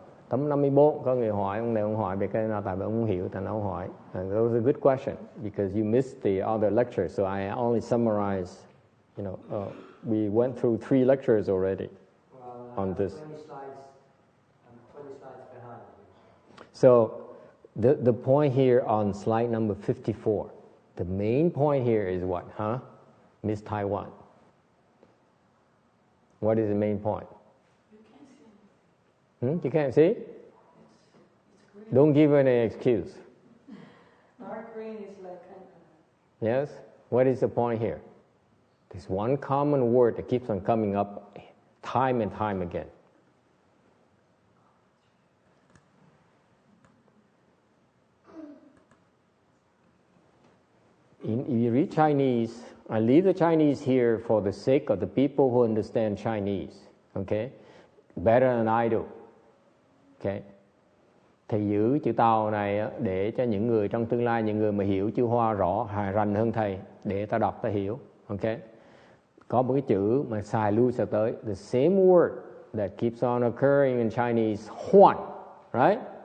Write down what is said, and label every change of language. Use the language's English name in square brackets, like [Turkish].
[Vietnamese] Tấm 54, có người hỏi, ông này ông hỏi về cái nào tại vì ông không hiểu, thành ông hỏi. [English] And that was a good question, because you missed the other lecture, so I only summarized, we went through 3 lectures already on this. 20 slides, I'm 20 slides behind. So, the point here on slide number 54, the main point here is what, Miss Taiwan? What is the main point? You can't see? It's green. Don't give any excuse. Dark green is like Yes? What is the point here? There's one common word that keeps on coming up time and time again. If you read Chinese, I leave the Chinese here for the sake of the people who understand Chinese, okay? Better than I do, okay? [Vietnamese] Thầy giữ chữ Tàu này để cho những người trong tương lai, những người mà hiểu chữ Hoa rõ, rành hơn thầy, để ta đọc ta hiểu. Ok. Có một cái chữ mà xài lui sẽ tới. [English] The same word that keeps on occurring in Chinese, huan, right?